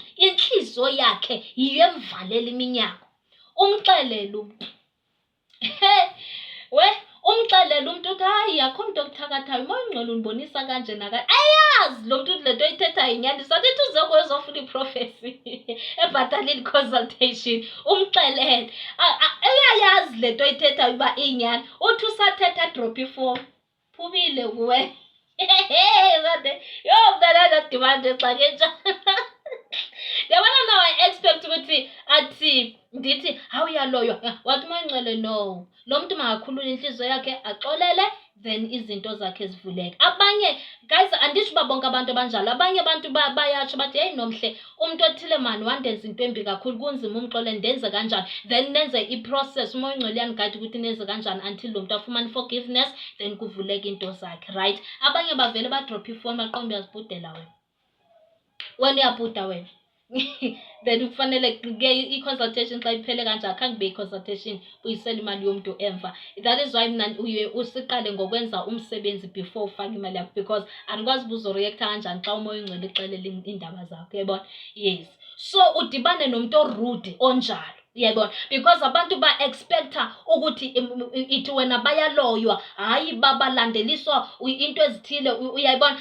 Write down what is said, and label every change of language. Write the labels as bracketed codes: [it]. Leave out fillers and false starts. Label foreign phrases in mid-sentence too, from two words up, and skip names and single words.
[xh] Inhliziyo yakhe yiyo emvalela iminyango. Umxelele umuntu. Umxelele umuntu uthi hayi akho umuntu okuthakathayo, umoya oyingcwele undibonisa kanje naka. Ayazi lo muntu le nto oyithethayo inyani, sathi uze kuyozofuna iprofesi ebhatalile consultation. Umxelele. Uyayazi le nto oyithethayo uba inyani. Uthi usathetha drop ifowuni. Phumile kuwe. Yo mntana ndadibana xa kenja. Yabona nawe I-expect ukuthi athi ndithi awuyaloywa wathi umoya oyingcwele no. Lo muntu makakhulule inhliziyo yakhe axolele, then izinto zakhe zivuleke. Abanye guys andisho uba bonke abantu abanjalo. Abanye abantu bayatsho bathi hey nomhle umuntu othile mani wandenza into embi kakhulu, kunzima umxolele, ndenze kanjani. Then nenze i-process, umoya oyingcwele uyanigayida ukuthi nenze kanjani until lo muntu afumane forgiveness, then kuvuleke into zakhe, right? Abanye bavele badrop ifoni baqombe uyazibhudela wena. Wena uyabhuda wena. Then kufanele ke i-consultation xa iphele kanje akhange kube i-consultation uyisela imali yomuntu emva. [en] That is why [xh] mina usiqale ngokwenza umsebenzi before ufake imali yakho, because andikwazi ubuzoreacta kanjani xa umoya oyingcwele ixelele indaba zakho, uyabona? Yes. So udibane nomuntu orude onjalo, uyabona? Because abantu ba-expecta ukuthi ithi wena bayaloywa, hayi balandeliswa into ezithile, uyayibona?